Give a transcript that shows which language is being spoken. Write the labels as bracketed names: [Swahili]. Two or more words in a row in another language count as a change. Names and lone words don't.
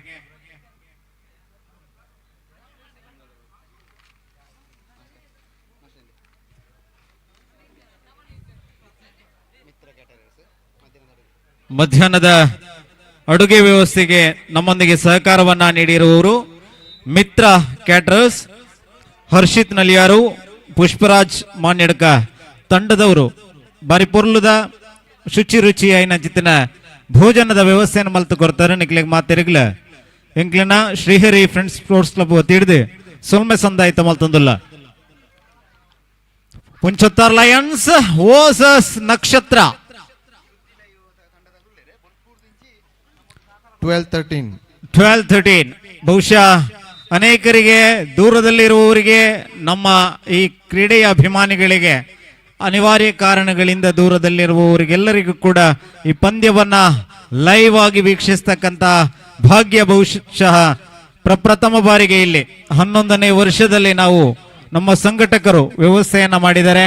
[Kannada] ಮಧ್ಯಾಹ್ನದ ಅಡುಗೆ ವ್ಯವಸ್ಥೆಗೆ ನಮ್ಮೊಂದಿಗೆ ಸಹಕಾರವನ್ನ ನೀಡಿರುವವರು ಮಿತ್ರ ಕ್ಯಾಟರರ್ಸ್, ಹರ್ಷಿತ್ ನಲಿಯಾರು, ಪುಷ್ಪರಾಜ್ ಮಾನ್ಯಡ್ಕ ತಂಡದವರು [Tulu] ಬಾರಿ ಪೊರ್ಲುದ ಶುಚಿ ರುಚಿ ಐನ ಜಿತ್ತಿನ ಭೋಜನದ [Kannada] ವ್ಯವಸ್ಥೆಯನ್ನು ಮಲ್ತು ಕೊಡ್ತಾರೆ. [Tulu] ನಿಕ್ಲಿಗೆ ಮಾತಿರ್ಗ್ಲ ಎಂಕ್ಲಿನ ಶ್ರೀಹರಿ ಫ್ರೆಂಡ್ಸ್ ಸ್ಪೋರ್ಟ್ಸ್ ಕ್ಲಬ್ ತಿಳಿದು ಸೊಲ್ಮೆ ಸಂದಾಯಿತ ಮಲ್ತೊಂದುಲ್ಲ. [Kannada] ಪುಂಚತ್ತಾರ್ ಲಯನ್ಸ್ ವರ್ಸಸ್ ನಕ್ಷತ್ರ. 12-13 ಬಹುಶಃ ಅನೇಕರಿಗೆ, ದೂರದಲ್ಲಿರುವವರಿಗೆ, ನಮ್ಮ ಈ ಕ್ರೀಡೆಯ ಅಭಿಮಾನಿಗಳಿಗೆ ಅನಿವಾರ್ಯ ಕಾರಣಗಳಿಂದ ದೂರದಲ್ಲಿರುವವರಿಗೆಲ್ಲರಿಗೂ ಕೂಡ ಈ ಪಂದ್ಯವನ್ನ ಲೈವ್ ಆಗಿ ವೀಕ್ಷಿಸ್ತಕ್ಕಂಥ ಭಾಗ್ಯ ಬಹುಶಃ ಪ್ರಪ್ರಥಮ ಬಾರಿಗೆ ಇಲ್ಲಿ 11ನೇ ವರ್ಷದಲ್ಲಿ ನಾವು ನಮ್ಮ ಸಂಘಟಕರು ವ್ಯವಸ್ಥೆಯನ್ನ ಮಾಡಿದ್ದಾರೆ.